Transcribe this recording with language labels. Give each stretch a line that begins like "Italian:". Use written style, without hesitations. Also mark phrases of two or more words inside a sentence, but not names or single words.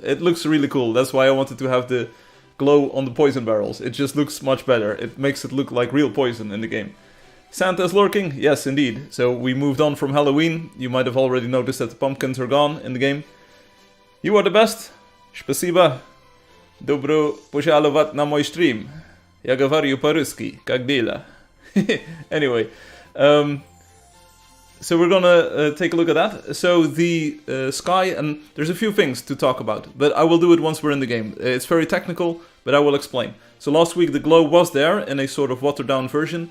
English: It looks really cool, that's why I wanted to have the glow on the poison barrels. It just looks much better, it makes it look like real poison in the game. Santa is lurking? Yes, indeed. So we moved on from Halloween. You might have already noticed that the pumpkins are gone in the game. You are the best.
Russian: Spasiba. Добро пожаловать на мой стрим. Ja говорю по-русски, как дела?
English: Anyway, so we're gonna take a look at that. So the sky, and there's a few things to talk about, but I will do it once we're in the game. It's very technical, but I will explain. So last week the glow was there in a sort of watered down version.